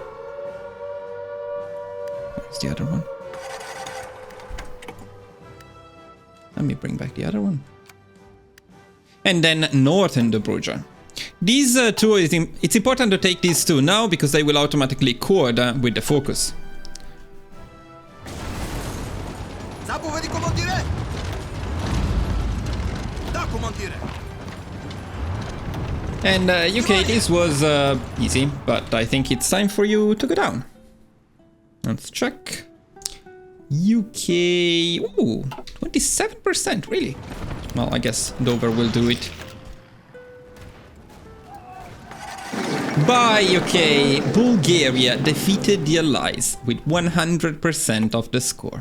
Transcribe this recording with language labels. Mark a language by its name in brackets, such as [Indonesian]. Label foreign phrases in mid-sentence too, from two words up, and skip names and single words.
[English] where's the other one? Let me bring back the other one. And then Northern Dobruja. These two, it's important to take these two now because they will automatically accord with the focus. [Macedonian] Заповеди, командире! Да, командире! [English] And UK, this was easy, but I think it's time for you to go down. Let's check. UK, ooh, 27%, really? Well, I guess Dover will do it. By UK, Bulgaria defeated the Allies with 100% of the score.